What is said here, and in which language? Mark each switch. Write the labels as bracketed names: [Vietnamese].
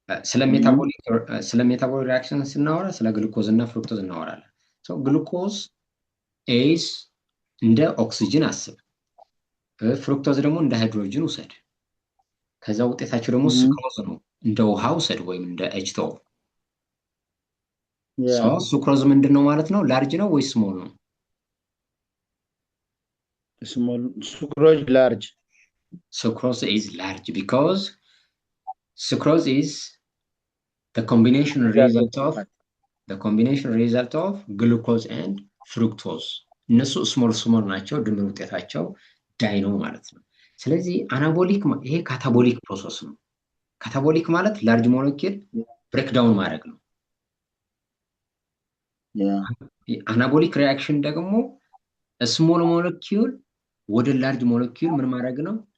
[Amharic] ስለ ሜታቦሊክ ሪአክሽን ስናወራ ስለ ግሉኮዝ እና ፍሩክቶዝ እናወራለን። ግሉኮዝ ኤስ እንደ ኦክሲጅን አስብ፣ ፍሩክቶዝ ደግሞ እንደ ሃይድሮጅን ውሰድ። ከዛ ውጤታቸው ደግሞ ስክሮዝ ነው፣ እንደ ውሃ ውሰድ ወይም እንደ ኤች2ኦ። ስክሮዝ ምንድን ነው ማለት ነው? ላርጅ ነው ወይስ ስሞል ነው? [English] Small, sucrose large. Sucrose is large because sucrose is the combination result of glucose and fructose. [Amharic] እነሱ ስሞል ናቸው፣ ድምር ውጤታቸው ዳይ ነው ማለት ነው። ስለዚህ አናቦሊክ ይሄ ካታቦሊክ ፕሮሰስ ነው። ካታቦሊክ ማለት ላርጅ ሞለኪል ብሬክዳውን ማድረግ ነው። አናቦሊክ ሪአክሽን ደግሞ ስሞል ሞለኪል ወደ ላርጅ ሞለኪል ምን ማድረግ ነው?